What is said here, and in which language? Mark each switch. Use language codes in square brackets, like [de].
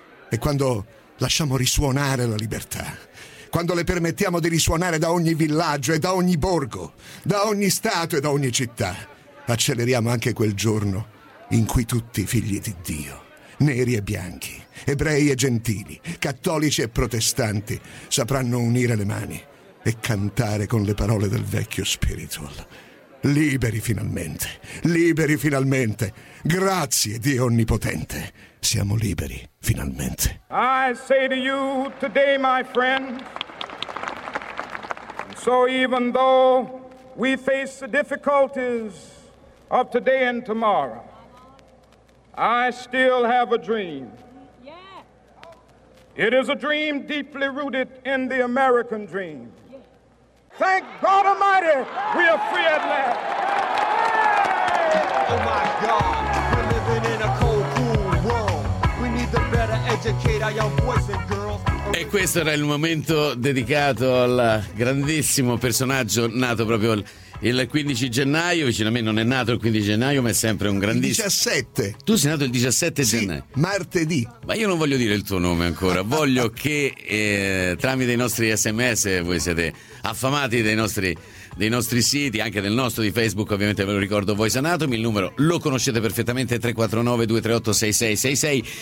[it] E quando lasciamo risuonare la libertà, quando le permettiamo di risuonare da ogni villaggio e da ogni borgo, da ogni stato e da ogni città, acceleriamo anche quel giorno in cui tutti figli di Dio, neri e bianchi, ebrei e gentili, cattolici e protestanti, sapranno unire le mani e cantare con le parole del vecchio spiritual. Liberi finalmente, grazie Dio Onnipotente, siamo liberi finalmente. [en] I say to you today, my friend, so even though we face the difficulties of today and tomorrow, I still have a dream. It is a dream deeply rooted in the American dream. Thank God Almighty, we are free at last. Oh my God, we're living in a cold, cool world. We need to better educate our young boys and girls. [it] E questo era il momento dedicato al grandissimo personaggio nato proprio il 15 gennaio. Vicino a me non è nato il 15 gennaio, ma è sempre un grandissimo. 17. Tu sei nato il 17 gennaio. Sì, martedì. Ma io non voglio dire il tuo nome ancora. Voglio che tramite i nostri sms, voi siete affamati dei nostri siti, anche del nostro di Facebook, ovviamente ve lo ricordo, Voice Anatomy, il numero lo conoscete perfettamente, 349-238-6666.